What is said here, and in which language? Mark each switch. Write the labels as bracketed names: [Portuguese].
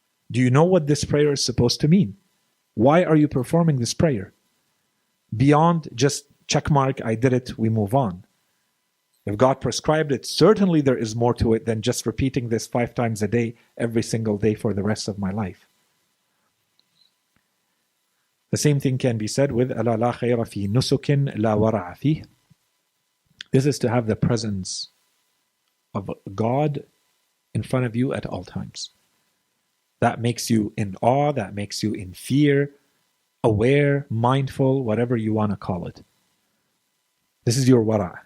[English] Do you know what this prayer is supposed to mean? Why are you performing this prayer? Beyond just checkmark, I did it, we move on. If God prescribed it, certainly there is more to it than just repeating this 5 times a day, every single day for the rest of my life. The same thing can be said with [Arabic] أَلَا لَا خَيْرَ فِي نُسُكٍ لَا وَرَعَ فِيهِ. [English] This is to have the presence of God in front of you at all times. That makes you in awe, that makes you in fear, aware, mindful, whatever you want to call it. This is your wara'.